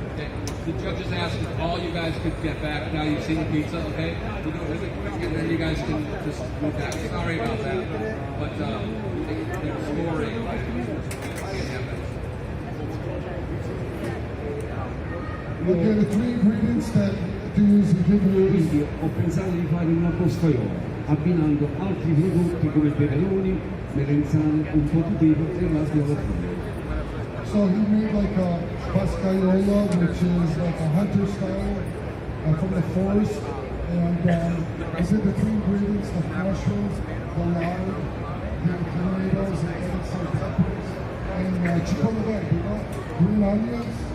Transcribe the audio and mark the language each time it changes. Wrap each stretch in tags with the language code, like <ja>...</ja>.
<en>Okay, the judges asked if all you guys could get back. Now you've seen the pizza, okay? We'll do it really quick, and then you guys can just move back. Sorry about that, but they're scoring. We'll get the three ingredients that to use and give you.</en> <it>Quindi ho pensato di fare una postaiola, abbinando altri prodotti come peperoni, melenzane, un po' di pepe e l'altro alla fine.</it> <en>So he made like a pascaiola, which is like a hunter style from the forest. And I did the three ingredients, the mushrooms, the lard, the tomatoes, and some peppers, and chipotle, you know, green onions.</en>